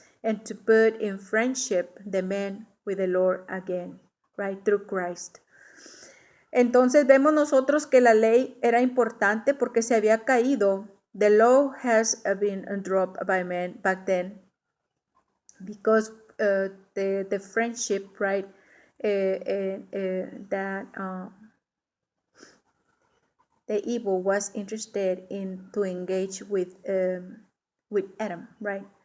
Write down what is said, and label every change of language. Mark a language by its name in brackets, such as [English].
[English] And to put in friendship the man with the Lord again, right? Through Christ. [Spanish] Entonces vemos nosotros que la ley era importante porque se había caído. [English] The law has been dropped by men back then because the friendship, right, that the evil was interested in to engage with Adam, right?